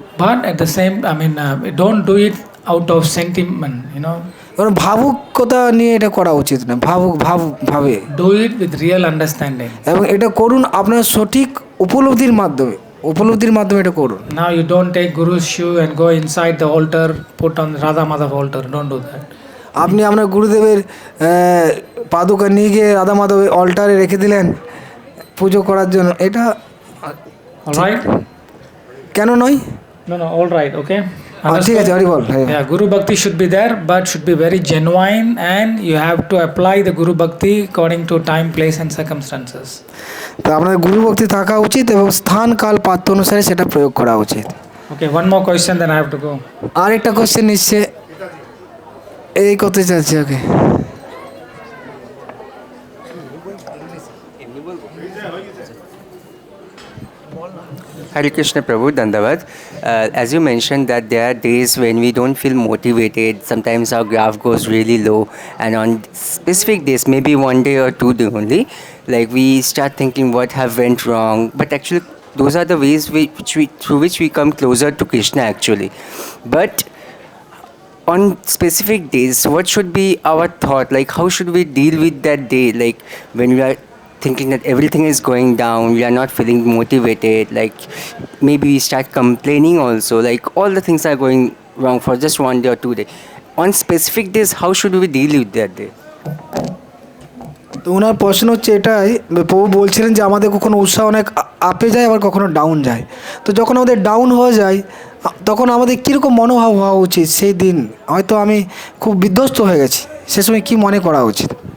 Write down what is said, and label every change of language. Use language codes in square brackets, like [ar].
[en] But at the same, don't do it out of sentiment, [bn] কারণ ভাবুকতা নিয়ে এটা করা উচিত না, ভাবে [en] Do it with real understanding. [bn] এবং এটা করুন আপনার সঠিক উপলব্ধির মাধ্যমে এটা করুন। [en] Now you don't take Guru's shoe and go inside the altar, put on Radha Madhav altar. Don't do that. [bn] আপনি আপনার গুরুদেবের পাদুকা নিয়ে গিয়ে রাধা মাধব অল্টারে রেখে দিলেন পুজো করার জন্য, এটা [en] All right? [bn] কেন নয়? [en] No, all right, okay? [bn] ঠিক আছে, হরি বল। [en] Yeah, Guru Bhakti should be there, but should be very genuine, and you have to apply the Guru Bhakti according to time, place, and circumstances. [bn] তো আপনার গুরু ভক্তি থাকা উচিত এবং স্থান কাল পাত্র অনুসারে সেটা প্রয়োগ করা উচিত। [en] Okay, one more question, then I have to go. [bn] আরেকটা কোশ্চেন নিচ্ছে, এই করতে চাচ্ছি। ওকে, [en] Hare Krishna Prabhu, Dandavad. As you mentioned that there are days when we don't feel motivated, sometimes our graph goes really low, and on specific days, maybe one day or 2 day only, like we start thinking what have went wrong, but actually those are the ways through which we come closer to Krishna actually. But on specific days, what should be our thought, like how should we deal with that day, like when we are thinking that everything is going down, we are not feeling motivated, like maybe we start complaining also, like all the things are going wrong for just 1 day or 2 days. On specific days, how should we deal with that day? [bn] তো ওনার প্রশ্ন হচ্ছে এটাই, প্রভু বলছিলেন যে আমাদের কখনো উৎসাহ অনেক আপে যায়, আবার কখনো ডাউন যায়। তো যখন আমাদের ডাউন হয়ে যায় তখন আমাদের কীরকম মনোভাব হওয়া উচিত? সেই দিন হয়তো আমি খুব বিধ্বস্ত হয়ে গেছি, সে সময় কী মনে করা উচিত?